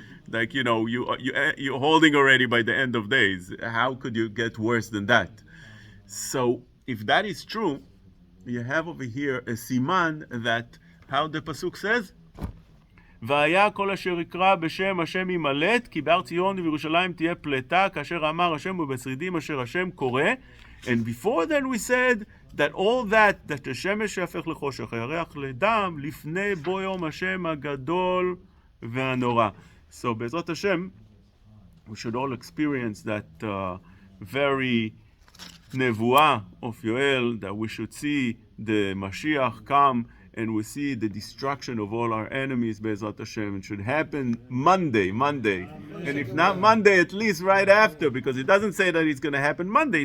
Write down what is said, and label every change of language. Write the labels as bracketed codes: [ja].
[en] Like, you're holding already by the end of days. How could you get worse than that? So, if that is true, you have over here a siman that, how the pasuk says, [he] והיה כל אשר יקרא בשם השם ימלט, כי בהר ציון ובירושלים תהיה פלטה, כאשר אמר השם ובשרידים אשר השם קורא. [en] And before then we said that all that [he] השמש יהפך לחושך, הירח לדם, לפני בוא יום השם הגדול והנורא. [en] So בעזרת השם, we should all experience that very Nevuah of Yoel, that we should see the Mashiach come and we see the destruction of all our enemies, Be'ezrat Hashem. It should happen Monday. And if not Monday, at least right after, because it doesn't say that it's going to happen Monday.